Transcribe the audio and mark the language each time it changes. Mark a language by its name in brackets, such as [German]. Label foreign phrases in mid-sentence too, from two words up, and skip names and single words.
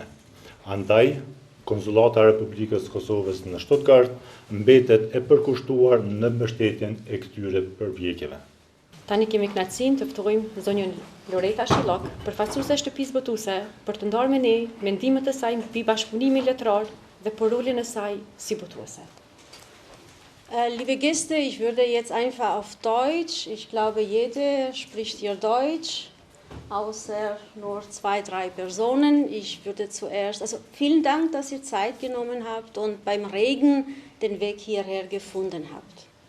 [Albanian] Andaj, Konsullata e Republikës Kosovës në Stuttgart mbetet e përkushtuar në mbështetjen e këtyre përpjekjeve. Tani kemi kënaqësinë të ftojmë zonjën Loreta Shillok, përfaqësuese e shtëpisë botuese, për të ndarë me ne mendimet e saj mbi bashkëpunimin letrar dhe për rolin e saj si botuese. [German] Liebe Gäste, ich würde jetzt einfach auf Deutsch, ich glaube, jeder spricht hier Deutsch, außer nur 2, 3 Personen. Ich würde zuerst, also vielen Dank, dass ihr Zeit genommen habt und beim Regen den Weg hierher gefunden habt.